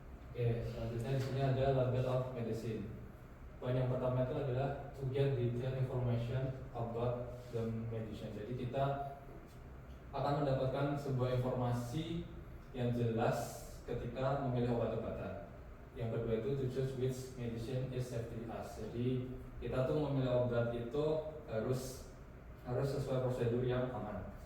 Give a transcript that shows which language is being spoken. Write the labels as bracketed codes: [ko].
[id] Oke, selanjutnya di sini ada label of medicine. Poin yang pertama itu adalah [en] to get detailed information about the medicine. [id] Jadi kita akan mendapatkan sebuah informasi yang jelas ketika memilih obat-obatan. Yang kedua itu [en] to choose which medicine is safe to us. [id] Jadi kita tuh memilih obat itu harus sesuai prosedur yang aman.